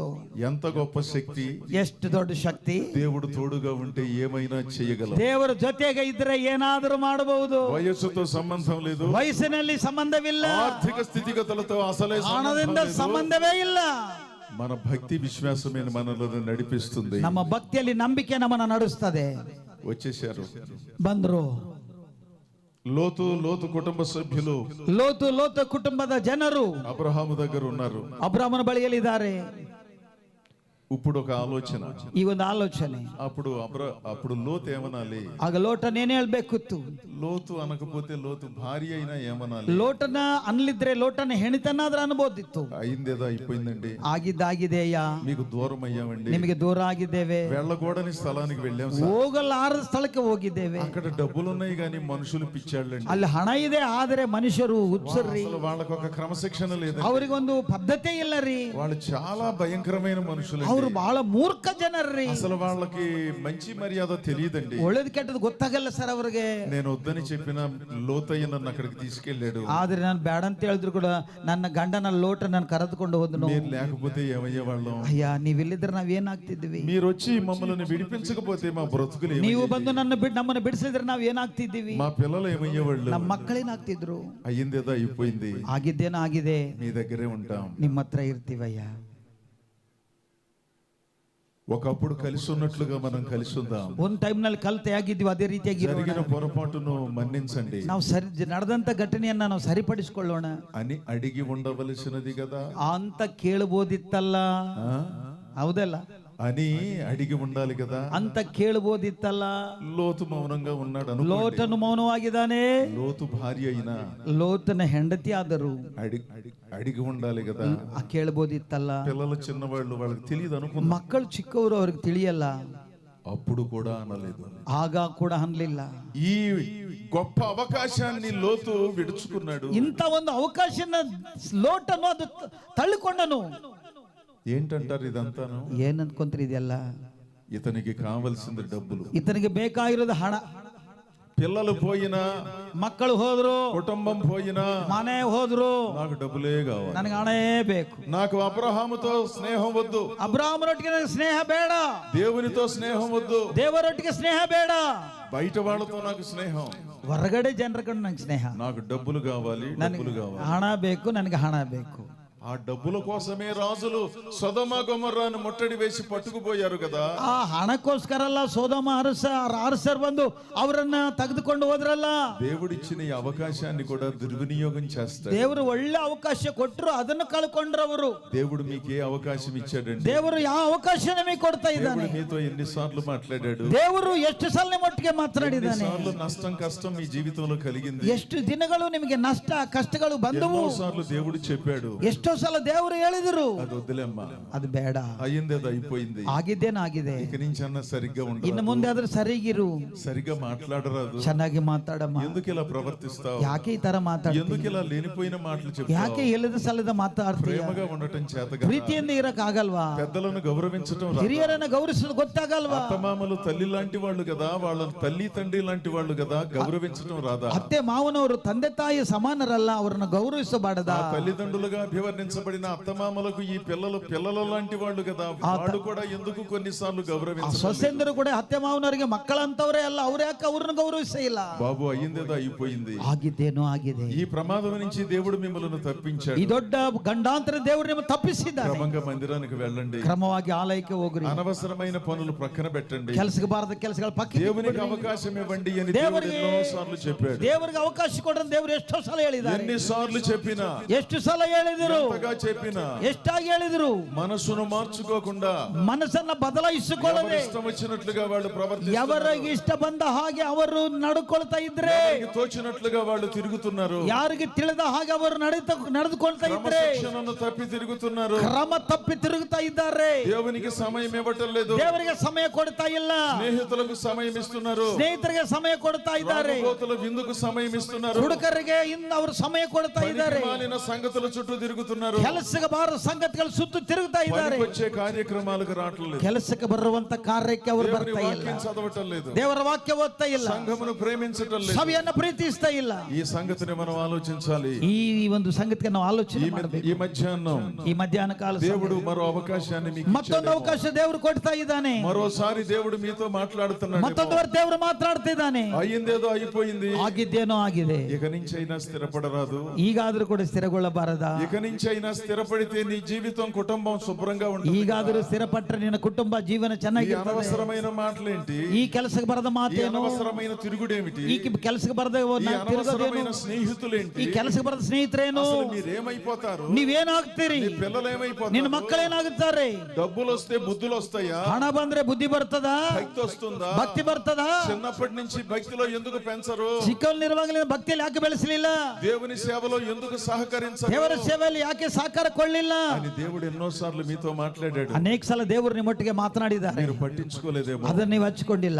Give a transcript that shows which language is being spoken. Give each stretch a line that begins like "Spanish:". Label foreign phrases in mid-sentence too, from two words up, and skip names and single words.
Telugu: ఎంత గొప్ప శక్తి,
Kannada: ಎಷ್ಟು ದೊಡ್ಡ ಶಕ್ತಿ.
Telugu: దేవుడు తోడుగా ఉంటే ఏమైనా చేయగలం.
Kannada: ದೇವರ ಜೊತೆಗೆ ಇದ್ರೆ ಏನಾದರೂ ಮಾಡಬಹುದು.
Telugu: వయస్సుతో సంబంధం లేదు,
Kannada: ವಯಸ್ಸಿನಲ್ಲಿ ಸಂಬಂಧವಿಲ್ಲ,
Telugu: ఆర్థిక స్థితిగతులతో అసలే
Kannada: ಹಣದಿಂದ ಸಂಬಂಧವೇ ಇಲ್ಲ.
Telugu: మన భక్తి విశ్వాసమే మనల్ని నడిపిస్తుంది.
Kannada: ನಮ್ಮ ಭಕ್ತಿಯಲ್ಲಿ ನಂಬಿಕೆ ನಮ್ಮನ್ನು ನಡೆಸುತ್ತದೆ.
Telugu: వచ్చేశారు
Kannada: ಬಂದ್ರು
Telugu: లోతు కుటుంబ సభ్యులు,
Kannada: ಲೋತು ಕುಟುಂಬದ ಜನರು
Telugu: అబ్రహాము దగ్గర ఉన్నారు.
Kannada: ಅಬ್ರಾಮನ ಬಳಿಯಲ್ಲಿದ್ದಾರೆ.
Telugu: ఇప్పుడు ఒక ఆలోచన,
Kannada: ಈ ಒಂದು ಆಲೋಚನೆ.
Telugu: అప్పుడు లోతు ఏమనాలి?
Kannada: ಆಗ ಲೋಟನೇನು ಹೇಳ್ಬೇಕಿತ್ತು?
Telugu: లోతు అనకపోతే లోతు భార్య అయినా ఏమనాలి?
Kannada: ಲೋಟನ ಅನ್ಲಿದ್ರೆ ಲೋಟನ ಹೆಣಿತನಾದ್ರೂ ಅನ್ಬೋದಿತ್ತು.
Telugu: అయిందేదో అయిపోయిందండి,
Kannada: ಆಗಿದ್ದಾಗಿದೆಯಾ,
Telugu: మీకు దూరం అయ్యామండి,
Kannada: ನಿಮಗೆ ದೂರ ಆಗಿದ್ದೇವೆ,
Telugu: వెళ్ళకూడని స్థలానికి వెళ్ళాం,
Kannada: ಹೋಗಲಾರದ ಸ್ಥಳಕ್ಕೆ ಹೋಗಿದ್ದೇವೆ.
Telugu: అక్కడ డబ్బులు ఉన్నాయి కానీ మనుషులు పిచ్చాళ్ళండి.
Kannada: ಅಲ್ಲಿ ಹಣ ಇದೆ ಆದರೆ ಮನುಷ್ಯರು ಹುಚ್ಚರ್ರಿ.
Telugu: వాళ్ళకు ఒక క్రమశిక్షణ లేదు,
Kannada: ಅವರಿಗೊಂದು ಪದ್ಧತಿ ಇಲ್ಲ ರೀ.
Telugu: వాళ్ళు చాలా భయంకరమైన మనుషులు.
Kannada: ಅವರು ಬಹಳ ಮೂರ್ಖ ಜನರ್ರಿ.
Telugu: అసలు వాళ్ళకి మంచి మర్యాద తెలియదండి,
Kannada: ಒಳ್ಳೇದು ಕೆಟ್ಟದ್ದು ಗೊತ್ತಾಗಲ್ಲ ಸರ್ ಅವ್ರಿಗೆ.
Telugu: నేను వద్దని చెప్పిన లోతయ్య నన్ను అక్కడికి తీసుకెళ్ళాడు.
Kannada: ಆದ್ರೆ ನಾನು ಬೇಡ ಅಂತ ಹೇಳಿದ್ರು ಕೂಡ ನನ್ನ ಗಂಡನ ಲೋಟ ನಾನು ಕರೆದುಕೊಂಡು ಹೋದನು.
Telugu: మీరు లేకపోతే ఏమయ్యే వాళ్ళం?
Kannada: ಅಯ್ಯ ನೀವಿಲ್ಲಿದ್ರೆ ನಾವೇನಾಗ್ತಿದ್ವಿ?
Telugu: మీరు వచ్చి మమ్మల్ని విడిపించకపోతే మా బ్రతుకులు
Kannada: ನೀವು ಬಂದು ನಮ್ಮನ್ನು ಬಿಡಿಸಿದ್ರೆ ನಾವ್ ಏನಾಗ್ತಿದ್ದೀವಿ?
Telugu: మా పిల్లలు ఏమయ్యేవాళ్ళు?
Kannada: ನಮ್ಮ ಮಕ್ಕಳೇನಾಗ್ತಿದ್ರು?
Telugu: అయ్యిందేదో అయిపోయింది,
Kannada: ಆಗಿದ್ದೇನೋ ಆಗಿದೆ,
Telugu: మీ దగ్గరే ఉంటాం,
Kannada: ನಿಮ್ಮ ಹತ್ರ ಇರ್ತೀವಯ್ಯ.
Telugu: ఒకప్పుడు కలిసి ఉన్నట్లుగా మనం కలిసి ఉందాం.
Kannada: ಒಂದ್ ಟೈಮ್ ನಲ್ಲಿ ಕಲ್ತೆ ಆಗಿದ್ವಿ, ಅದೇ ರೀತಿಯಾಗಿ
Telugu: జరిగిన పొరపాటును మన్నించండి,
Kannada: ನಾವು ನಡೆದಂತ ಘಟನೆಯನ್ನ ನಾವು ಸರಿಪಡಿಸಿಕೊಳ್ಳೋಣ
Telugu: అని అడిగి ఉండవలసినది కదా
Kannada: ಅಂತ ಕೇಳಬಹುದಿತ್ತಲ್ಲ. ಹೌದಲ್ಲ?
Telugu: అని అడిగి ఉండాలి కదా
Kannada: ಅಂತ ಕೇಳಬಹುದಿತ್ತಲ್ಲ.
Telugu: లోతు మౌనంగా ఉన్నాడు.
Kannada: ಲೋಟನು ಮೌನವಾಗಿದ್ದಾನೆ.
Telugu: లోతు భార్య అయినా
Kannada: ಲೋಟನ ಹೆಂಡತಿ ಆದರೂ
Telugu: అడిగి ఉండాలి కదా.
Kannada: ಕೇಳಬಹುದಿತ್ತಲ್ಲ.
Telugu: పిల్లలు చిన్నవాళ్ళు, వాళ్ళకి తెలియదు అనుకున్నా.
Kannada: ಮಕ್ಕಳು ಚಿಕ್ಕವರು, ಅವ್ರಿಗೆ ತಿಳಿಯಲ್ಲ.
Telugu: అప్పుడు కూడా అనలేదు,
Kannada: ಆಗ ಕೂಡ ಅನ್ಲಿಲ್ಲ.
Telugu: ఈ గొప్ప అవకాశాన్ని లోతు విడుచుకున్నాడు.
Kannada: ಇಂಥ ಒಂದು ಅವಕಾಶನ ಲೋಟನು ಅದು ತಳ್ಳಿಕೊಂಡನು.
Telugu: ఏంటంటారు ఇదంతాను?
Kannada: ಏನ್ ಅನ್ಕೊಂತೀರಿ ಇದೆಲ್ಲ?
Telugu: ఇతనికి కావలసింది డబ్బులు,
Kannada: ಇತನಿಗೆ ಬೇಕಾಗಿರೋದು ಹಣ.
Telugu: పిల్లలు పోయినా,
Kannada: ಮಕ್ಕಳು ಹೋದ್ರು,
Telugu: కుటుంబం పోయినా,
Kannada: ಮನೆ ಹೋದ್ರು,
Telugu: నాకు డబ్బులే కావాలి,
Kannada: ನನಗೆ ಹಣೇ ಬೇಕು.
Telugu: నాకు అబ్రహాముతో స్నేహం వద్దు,
Kannada: ಅಬ್ರಾಹ್ಮನೊಟ್ಟಿಗೆ ನನಗೆ ಸ್ನೇಹ ಬೇಡ,
Telugu: దేవునితో స్నేహం వద్దు,
Kannada: ದೇವರೊಟ್ಟಿಗೆ ಸ್ನೇಹ ಬೇಡ,
Telugu: బయట వాళ్ళతో నాకు స్నేహం,
Kannada: ಹೊರಗಡೆ ಜನರ ಕಡೆ ನನಗೆ ಸ್ನೇಹ.
Telugu: నాకు డబ్బులు కావాలి, డబ్బులు కావాలి,
Kannada: ಹಣ ಬೇಕು, ನನಗೆ ಹಣ ಬೇಕು.
Telugu: ఆ డబ్బుల కోసమే రాజులు సొదొమ గొమొర్రాను ముట్టడి వేసి పట్టుకుపోయారు కదా.
Kannada: ಆ ಹಣಕ್ಕೋಸ್ಕರ ಅಲ್ಲ ಸೊದೊಮ ಅರಸರು ಬಂದು ಅವರನ್ನ ತೆಗೆದುಕೊಂಡು ಹೋದ್ರಲ್ಲ.
Telugu: దేవుడిచ్చిన ఈ అవకాశాన్ని కూడా దుర్వినియోగం చేస్తారు.
Kannada: ದೇವರು ಒಳ್ಳೆ ಅವಕಾಶ ಕೊಟ್ಟರು, ಅದನ್ನು ಕಳ್ಕೊಂಡ್ರು ಅವರು.
Telugu: దేవుడు మీకు ఏ అవకాశం ఇచ్చాడండి?
Kannada: ದೇವರು ಯಾವ ಅವಕಾಶ ನಿಮಗೆ ಕೊಡ್ತಾ ಇದ್ದಾನೆ?
Telugu: దేవుడు మీతో ఎన్నిసార్లు మాట్లాడాడు?
Kannada: ದೇವರು ಎಷ್ಟು ಸಲ ನಿಮ್ಮೊಟ್ಟಿಗೆ ಮಾತನಾಡಿದ್ದಾನೆ?
Telugu: ఎన్నిసార్లు నష్టం కష్టం మీ జీవితంలో కలిగింది?
Kannada: ಎಷ್ಟು ದಿನಗಳು ನಿಮಗೆ ನಷ್ಟ ಕಷ್ಟಗಳು ಬಂದವು?
Telugu: ఎన్నోసార్లు దేవుడు చెప్పాడు,
Kannada: ಎಷ್ಟೋ ಸಲ ದೇವರು ಹೇಳಿದ್ರು,
Telugu: అది వద్దులేమ్మా,
Kannada: ಅದು ಬೇಡ,
Telugu: అయ్యిందేదో అయిపోయింది,
Kannada: ಆಗಿದ್ದೇನಾಗಿದೆ,
Telugu: ఇక నుంచి అన్న సరిగ్గా
Kannada: ಇನ್ನು
Telugu: ఉండదు,
Kannada: ಮುಂದೆ ಆದ್ರೆ ಸರಿಗಿರು,
Telugu: సరిగ్గా మాట్లాడరాదు,
Kannada: ಚೆನ್ನಾಗಿ ಮಾತಾಡಮ್ಮ,
Telugu: ఎందుకు ఇలా ప్రవర్తిస్తావు,
Kannada: ಯಾಕೆ ಈ ತರ ಮಾತಾಡ್ತೀಯ,
Telugu: ఎందుకు ఇలా లేనిపోయిన మాటలు
Kannada: ಯಾಕೆ
Telugu: చెప్తావు,
Kannada: ಇಲ್ಲದ ಸಲದ ಮಾತಾಡ್ತೀಯ,
Telugu: ప్రేమగా ఉండటం చేతగా,
Kannada: ಪ್ರೀತಿಯಿಂದ ಇರಕ್ ಆಗಲ್ವಾ,
Telugu: పెద్దలను గౌరవించటం రాదా?
Kannada: ಹಿರಿಯರನ್ನ ಗೌರವಿಸೋದು ಗೊತ್ತಾಗಲ್ವಾ,
Telugu: అత్తమామలు తల్లి లాంటి వాళ్ళు కదా, వాళ్ళ తల్లి తండ్రి లాంటి వాళ్ళు కదా, గౌరవించటం రాదా?
Kannada: ಅತ್ತೆ ಮಾವನವರು ತಂದೆ ತಾಯಿ ಸಮಾನರಲ್ಲ, ಅವರನ್ನ ಗೌರವಿಸಬಾರದಾ?
Telugu: ఆ తల్లిదండ్రులుగా అభివర్ణించబడిన అత్తమామలకు ఈ పిల్లల లాంటి వాళ్ళు కదా, వాళ్ళు కూడా ఎందుకు కొన్నిసార్లు గౌరవించాలి?
Kannada: ಸೊಸೆಂದರು ಕೂಡ ಅತ್ತೆ ಮಾವನವರಿಗೆ ಮಕ್ಕಳಂತವರೇ ಅಲ್ಲ, ಅವ್ರು ಯಾಕೆ ಅವ್ರನ್ನ ಗೌರವಿಸೇ ಇಲ್ಲ?
Telugu: బాబు అయ్యిందేదో అయిపోయింది,
Kannada: ಆಗಿದ್ದೇನೋ ಆಗಿದೆ.
Telugu: ఈ ప్రమాదం నుంచి దేవుడు మిమ్మల్ని తప్పించాడు.
Kannada: ಈ ದೊಡ್ಡ ಗಂಡಾಂತರ ದೇವರು ನಿಮ್ಮ ತಪ್ಪಿಸಿದ್ದಾರೆ.
Telugu: క్రమంగా మందిరానికి వెళ్ళండి,
Kannada: ಕ್ರಮವಾಗಿ ಆಲಯಕ್ಕೆ ಹೋಗ್ರಿ,
Telugu: అనవసరమైన పనులు ప్రక్కన పెట్టండి,
Kannada: ಕೆಲಸಕ್ಕೆ ಬಾರದ ಕೆಲಸಗಳ ಪಕ್ಕ
Telugu: దేవునికి అవకాశం ఇవ్వండి అని దేవుడు ఎన్నోసార్లు చెప్పాడు.
Kannada: ದೇವರಿಗೆ ಅವಕಾಶ ಕೊಡ್ರಿ ದೇವರು ಎಷ್ಟೋ ಸಲ ಹೇಳಿದ್ದಾರೆ.
Telugu: ఎన్నిసార్లు చెప్పినా,
Kannada: ಎಷ್ಟು ಸಲ ಹೇಳಿದರು,
Telugu: ఎంతగా చెప్పినా
Kannada: ఎಷ್టాಗಿ ಹೇಳಿದ್ರು
Telugu: మనసును మార్చుకోకుండా
Kannada: ಮನಸ್ಸನ್ನ ಬದಲಾಯಿಸಿಕೊಳ್ಳದೆ
Telugu: ఇష్టం వచ్చినట్లుగా వాళ్ళు ప్రవర్తిస్తున్నారు.
Kannada: ఎవరికి ಇಷ್ಟ ಬಂದ ಹಾಗೆ ಅವರು ನಡ್ಕೊಳ್ತಾ ಇದ್ರೆ,
Telugu: ఎవరికి తోచినట్లుగా వాళ్ళు తిరుగుతున్నారు.
Kannada: ಯಾರಿಗೆ ತಿಳಿದ ಹಾಗೆ ಅವರು ನಡೆದುಕೊಳ್ತಾ ಇದ್ರೆ
Telugu: క్రమశిక్షణను తప్పి తిరుగుతున్నారు.
Kannada: ಕ್ರಮ ತಪ್ಪಿ ತಿರುಗುತ್ತಾ ಇದ್ದಾರೆ.
Telugu: దేవునికి సమయం ఇవ్వటం లేదు.
Kannada: ದೇವರಿಗೆ ಸಮಯ ಕೊಡ್ತಾ ಇಲ್ಲ.
Telugu: స్నేహితులకు సమయం ఇస్తున్నారు.
Kannada: ಸ್ನೇಹಿತರಿಗೆ ಸಮಯ ಕೊಡ್ತಾ ಇದ್ದಾರೆ.
Telugu: తాగుబోతుల విందుకు సమయం ఇస్తున్నారు.
Kannada: ಹುಡುಗರಿಗೆ ಇನ್ನು ಅವರು ಸಮಯ ಕೊಡ್ತಾ ಇದ್ದಾರೆ.
Telugu: మాలిన సంగతుల చుట్టూ తిరుగుతున్నారు.
Kannada: ಕೆಲಸಕ್ಕೆ ಬಾರದ ಸಂಗತಿಗಳು ಸುತ್ತು ತಿರುಗುತ್ತಾ ಇದ್ದಾರೆ.
Telugu: వచ్చే కార్యక్రమాలకు రావట్లేదు.
Kannada: ಕೆಲಸಕ್ಕೆ ಬರುವಂತ ಕಾರ್ಯಕ್ಕೆ ಅವರು ಬರ್ತಾ ಇಲ್ಲ.
Telugu: వాక్యం చదవటం లేదు.
Kannada: ದೇವರ ವಾಕ್ಯ ಓದ್ತಾ ಇಲ್ಲ.
Telugu: సంఘమును ప్రేమించటం లేదు.
Kannada: ಸಭೆಯನ್ನು ಪ್ರೀತಿಸ್ತಾ ಇಲ್ಲ.
Telugu: ఈ సంగతిని మనం ఆలోచించాలి.
Kannada: ಈ ಒಂದು ಸಂಗತಿಗೆ ನಾವು ಆಲೋಚನೆ ಮಾಡಬೇಕು.
Telugu: ఈ మధ్యాహ్నం
Kannada: ಈ ಮಧ್ಯಾಹ್ನ ಕಾಲ
Telugu: దేవుడు మరో అవకాశాన్ని మీకు
Kannada: ಮತ್ತೊಂದು ಅವಕಾಶ ದೇವರು ಕೊಡ್ತಾ ಇದ್ದಾನೆ.
Telugu: మరోసారి దేవుడు మీతో మాట్లాడుతున్నాడు.
Kannada: ಮತ್ತೊಂದು ದೇವರು ಮಾತಾಡ್ತಿದ್ದಾನೆ.
Telugu: అయ్యిందేదో అయిపోయింది.
Kannada: ಆಗಿದ್ದೇನೋ ಆಗಿದೆ.
Telugu: ఇక నుంచి అయినా స్థిరపడరాదు.
Kannada: ಈಗಾದ್ರೂ ಕೂಡ ಸ್ಥಿರಗೊಳ್ಳಬಾರದಾ?
Telugu: ఇక నుంచి అయినా స్థిరపడితే నీ జీవితం కుటుంబం శుభ్రంగా ఉంటుంది.
Kannada: ಈಗಾದ್ರೂ ಸ್ಥಿರಪಟ್ಟರೆ ನಿನ್ನ ಕುಟುಂಬ ಜೀವನ ಚೆನ್ನಾಗಿರ್ತದೆ.
Telugu: అనవసరమైన మాటలేంటి?
Kannada: ಈ ಕೆಲಸಕ್ಕೆ ಬರದ ಮಾತೇನು?
Telugu: అనవసరమైన తిరుగుడేమిటి?
Kannada: ಈ ಕೆಲಸಕ್ಕೆ ಬರದ
Telugu: అనవసరమైన స్నేహితులేంటి?
Kannada: ಈ ಕೆಲಸಕ್ಕೆ ಬರದ ಸ್ನೇಹಿತರೇನು?
Telugu: మీరేమైపోతారు?
Kannada: ನೀವೇನಾಗ್ತೀರಿ?
Telugu: పిల్లలేమైపోతారు?
Kannada: ನಿನ್ನ ಮಕ್ಕಳೇನಾಗುತ್ತಾರೆ?
Telugu: డబ్బులు వస్తే బుద్ధులు వస్తాయా?
Kannada: ಹಣ ಬಂದ್ರೆ ಬುದ್ಧಿ ಬರ್ತದಾ?
Telugu: భక్తి వస్తుందా?
Kannada: ಭಕ್ತಿ ಬರ್ತದಾ?
Telugu: చిన్నప్పటి నుంచి భక్తిలో ఎందుకు పెంచరు?
Kannada: ಚಿಕ್ಕವನಿರುವಾಗಲೇ ಭಕ್ತಿಯಲ್ಲಿ ಯಾಕೆ ಬೆಳೆಸಲಿಲ್ಲ?
Telugu: దేవుని సేవలో ఎందుకు సహకరించరు?
Kannada: ದೇವರ ಸೇವೆಯಲ್ಲಿ ಯಾಕೆ ಸಹಕಾರ ಕೊಳ್ಳಿಲ್ಲ?
Telugu: అని దేవుడు ఎన్నోసార్లు మీతో మాట్లాడాడు.
Kannada: ಅನೇಕ ಸಲ ದೇವರು ನಿಮ್ಮೊಟ್ಟಿಗೆ ಮಾತನಾಡಿದ್ದಾರೆ.
Telugu: మీరు పట్టించుకోలేదేమో.
Kannada: ಅದನ್ನ ನೀವು ಹಚ್ಕೊಂಡಿಲ್ಲ.